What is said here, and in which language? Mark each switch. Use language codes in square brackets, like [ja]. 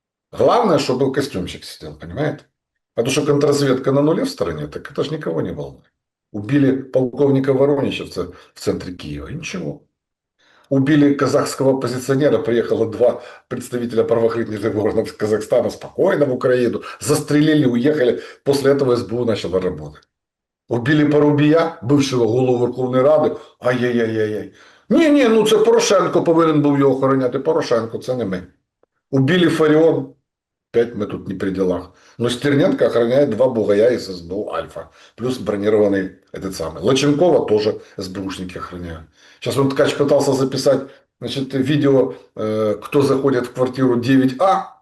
[ru] Главное, чтобы костюмчик сидел, понимаете? Потому что контрразведка на нуле в стороне, так это же никого не волнует. Убили полковника Воронича в центре Киева, и ничего. Убили казахского оппозиционера, приехало 2 представителя правоохранительных органов Казахстана спокойно в Украину, застрелили, уехали. После этого СБУ начало работать. [uk] Убили Парубія, бившого голову Верховної Ради. Ай-яй-яй-яй. Ні, ну це Порошенко повинен був його охороняти. Порошенко, це не ми. Убили Фаріон. [ru] Опять мы тут не при делах. Но Стерненко охраняет 2 бугая из СБУ Альфа. Плюс бронированный этот самый. Лоченкова тоже СБУшники охраняют. Сейчас он Ткач пытался записать, значит, видео, кто заходит в квартиру 9А.